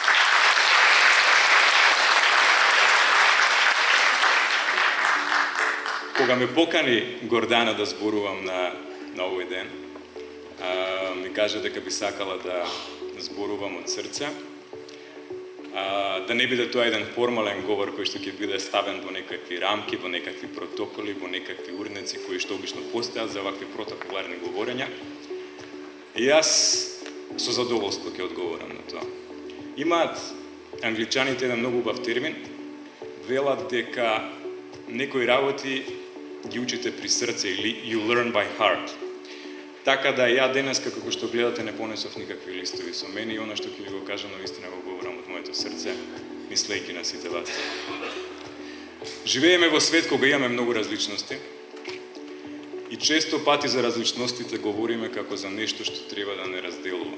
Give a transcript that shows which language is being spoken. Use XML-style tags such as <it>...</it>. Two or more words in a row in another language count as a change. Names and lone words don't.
<mk>Кога ме покани Гордана да зборувам на овој ден, ми кажа дека би сакала да зборувам од срце, да не биде тоа еден формален говор кој што ќе биде ставен во некакви рамки, во некакви протоколи, во некакви урнеци кои што обично постојат за вакви протоколарни говорења. И јас со задоволство ќе одговорам на тоа. Имаат англичаните еден многу убав термин, велат дека некои работи ги учите при срце или</mk> <en>you learn by heart.</en> <mk>Така да ја денес, како што гледате, не понесов никакви листови со мене и она што ќе ви го кажам, навистина го говорам од моето срце, мислејќи на сите вас. Живееме во свет кога имаме многу различности и често пати за различностите говориме како за нешто што треба да не разделува.</mk>